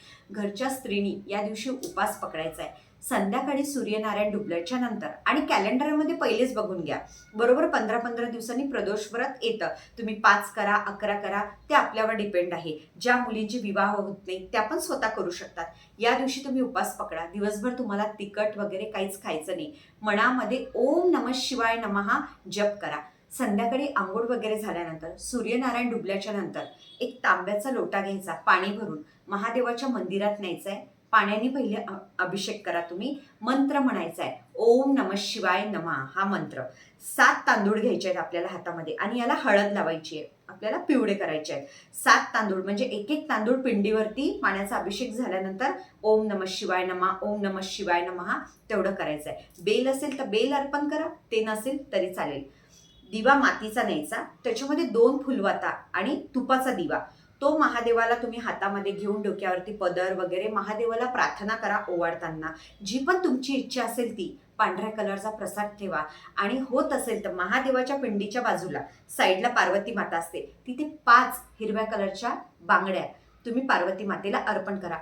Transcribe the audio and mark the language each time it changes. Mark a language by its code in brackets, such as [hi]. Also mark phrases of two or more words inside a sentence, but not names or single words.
[mr] घरच्या स्त्रीनी या दिवशी उपास पकडायचा आहे। संध्याकाळी सूर्यनारायण डुबल्याच्या नंतर, आणि कॅलेंडरमध्ये पहिलेच बघून घ्या, बरोबर 15-15 दिवसांनी प्रदोष व्रत येतं। तुम्ही 5 करा, 11 करा, ते आपल्यावर डिपेंड आहे। ज्या मुलींचे विवाह होत नाही त्या पण स्वतः करू शकतात। या दिवशी तुम्ही उपास पकडा, दिवसभर तुम्हाला तिखट वगैरे काहीच खायचं नाही। मनामध्ये [sa] ओम नमः शिवाय नमः [mr] जप करा। संध्याकाळी आंघोळ वगैरे झाल्यानंतर, सूर्यनारायण डुबल्याच्या नंतर एक तांब्याचा लोटा घ्यायचा, पाणी भरून महादेवाच्या मंदिरात न्यायचा आहे। पाण्याने पहिले अभिषेक करा, तुम्ही मंत्र म्हणायचा आहे, [sa] ओम नमः शिवाय नमः [mr] हा मंत्र। 7 तांदूळ घ्यायचे आहेत आपल्याला हातामध्ये आणि याला हळद लावायची आहे, आपल्याला पिवळे करायचे आहेत। 7 तांदूळ म्हणजे एक एक तांदूळ पिंडीवरती पाण्याचा अभिषेक झाल्यानंतर [sa] ओम नमः शिवाय नमः, ओम नमः शिवाय नमः [mr] तेवढं करायचं आहे। बेल असेल तर बेल अर्पण करा, ते नसेल तरी चालेल। दिवा मातीचा न्यायचा, त्याच्यामध्ये 2 फुलवाता आणि तुपाचा दिवा, तो महादेवाला तुम्ही हातामध्ये घेऊन डोक्यावरती पदर वगैरे महादेवाला प्रार्थना करा ओवाळताना। जी पण तुमची इच्छा असेल ती, पांढऱ्या कलरचा प्रसाद ठेवा आणि होत असेल तर महादेवाच्या पिंडीच्या बाजूला साईडला पार्वती माता असते, तिथे 5 हिरव्या कलरच्या बांगड्या तुम्ही पार्वती मातेला अर्पण करा।